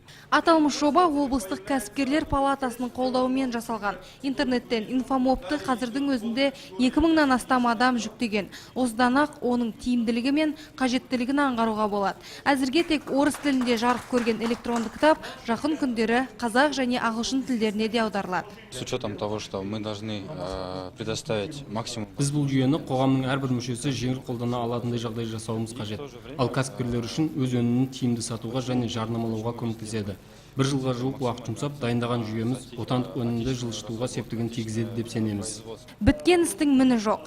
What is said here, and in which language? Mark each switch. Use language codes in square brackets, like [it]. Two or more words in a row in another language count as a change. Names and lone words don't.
[kk] Аталмыш жоба облыстық кәсіпкерлер палатасының қолдауымен жасалған. Интернеттен Инфомобты қазірдің өзінде 2000-нан астам адам жүктеген. Осыдан ақ оның тиімділігі мен қажеттілігін аңғаруға болады. Әзірге тек орыс тілінде жарық көрген электронды кітап жақын күндері қазақ және ағылшын тілдеріне де аударылады. [ru] С учетом того, что мы должны предоставить максимум. [kk] Біз бұл жүйені қоғамның әрбір мүшесі жеңіл қолдана алатындай жағдай жасауымыз қажет. Ал кәсіпкерлер үшін өз өнімін тиімді сатуға және жарнамалауға көмектеседі. Бір жылға жуық уақыт жұмсап дайындаған жүйеміз отандық өнімді жылжытуға септігін тигізеді деп сенеміз. Біткен істің міні жоқ.